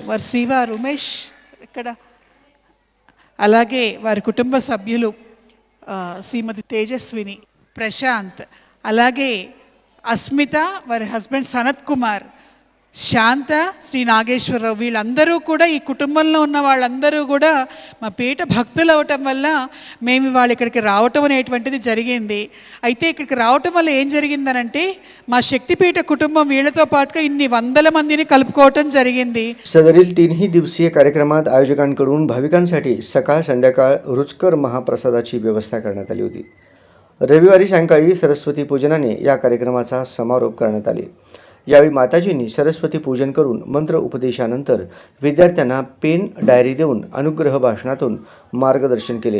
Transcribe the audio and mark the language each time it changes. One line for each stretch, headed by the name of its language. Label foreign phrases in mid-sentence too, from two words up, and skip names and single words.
Telugu: వారి శ్రీవారు ఉమేష్ ఇక్కడ, అలాగే వారి కుటుంబ సభ్యులు శ్రీమతి తేజస్విని, ప్రశాంత్, అలాగే అస్మిత, వారి హస్బెండ్ సనత్ కుమార్, శాంత, శ్రీ నాగేశ్వరరావు, వీళ్ళందరూ కూడా ఈ కుటుంబంలో ఉన్న వాళ్ళందరూ కూడా మా పీఠ భక్తులు అవటం వల్ల మేము వాళ్ళు ఇక్కడికి రావటం అనేటువంటిది జరిగింది. అయితే ఇక్కడికి రావటం వల్ల ఏం జరిగిందనంటే మా శక్తిపీఠ కుటుంబం వీళ్ళతో పాటుగా ఇన్ని 100 మందిని కలుపుకోవటం జరిగింది.
Marathi: सदरील 3ही दिवसीय कार्यक्रमात आयोजकांकडून भाविकांसाठी सकाळ संध्याकाळ रुचकर महाप्रसादाची व्यवस्था करण्यात आली होती. रविवारी सायंकाळी सरस्वती पूजनाने या कार्यक्रमाचा समारोप करण्यात आले. यावेळी माताजींनी सरस्वती पूजन करून मंत्र उपदेशानंतर विद्यार्थ्यांना पेन डायरी देऊन अनुग्रह भाषणातून मार्गदर्शन केले.